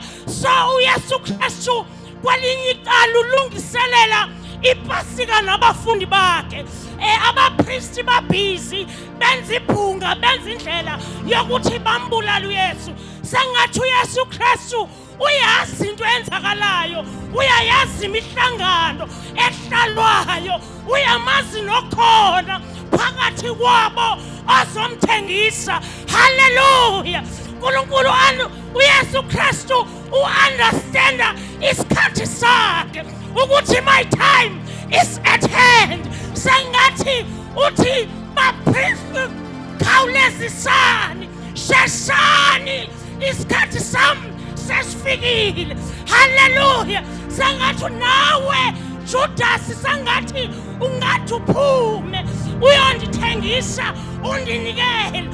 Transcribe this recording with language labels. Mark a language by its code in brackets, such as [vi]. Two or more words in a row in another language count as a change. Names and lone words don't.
[xh] So uYesu Kristu kwelinye icala ulungiselela ipasika nabafundi bakhe. Abapristi babhizi benza ibhunga, benza indlela yokuthi bambulale uYesu. Sengathi uYesu Kristu uyazi into enzakalayo, uyayazi imihlangano ehlalwayo, uyamazi nokhona phakathi kwabo azomthengisa. Hallelujah. uNkulunkulu uYesu Kristu uunderstanda isikhathi sakhe ukuthi [en] my time is at hand. [xh] Sengathi uthi bapristi khawulezisani, sheshani, isikhathi sami sesifikile. Hallelujah. Sengathi nawe Judas sengathi ungathi uphume uyondithengisa undinikele.